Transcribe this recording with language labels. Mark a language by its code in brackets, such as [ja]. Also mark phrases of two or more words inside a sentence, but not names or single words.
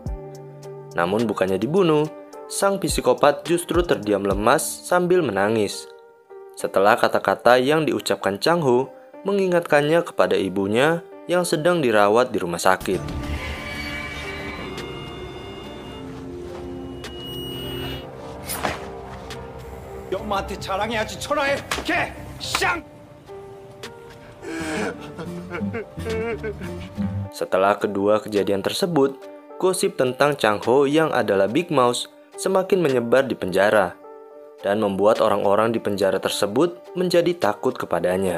[id] Namun bukannya dibunuh, sang psikopat justru terdiam lemas sambil menangis. Setelah kata-kata yang diucapkan Chang Ho mengingatkannya kepada ibunya yang sedang dirawat di rumah sakit. [ko] 엄마한테 자랑해야지 천하의 개! 쌍! [id] Setelah kedua kejadian tersebut, gosip tentang Chang Ho yang adalah Big Mouse semakin menyebar di penjara dan membuat orang-orang di penjara tersebut menjadi takut kepadanya.